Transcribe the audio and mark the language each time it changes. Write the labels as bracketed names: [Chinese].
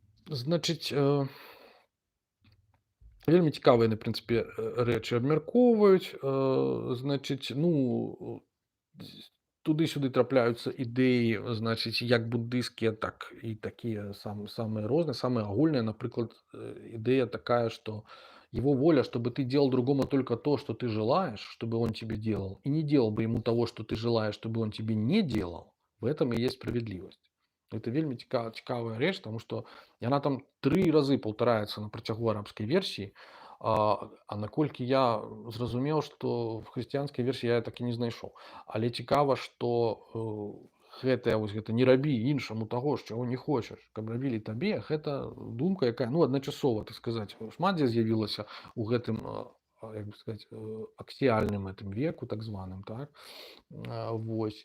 [Belarusian] Значыць, вельмі цікавыя яны, прынцыпе, рэчы абмяркоўваюць. Значыць, ну, туды-сюды трапляюцца ідэі, значыць, як буддыйскія, так і такія самыя розныя, самыя агульныя. Напрыклад, ідэя такая, [Russian] что его воля, чтобы ты делал другому только то, что ты желаешь, чтобы он тебе делал, и не делал бы ему того, что ты желаешь, чтобы он тебе не делал, в этом и есть справедливость. [Belarusian] Это вельмі цікавая рэч, тому што яна там 3 разы паўтараецца на працягу арабскай версіі. А наколькі я зразумеў, што в хрысціянскай версіі я так і не знайшоў. Але цікава, што гэтая вось гэта не рабі іншаму таго, чаго не хочаш, каб рабілі табе, гэта думка, якая, ну, адначасова, так сказаць, шмат дзе з'явілася ў гэтым, як бы сказаць, аксіяльным гэтым веку, так званым, так. Вось.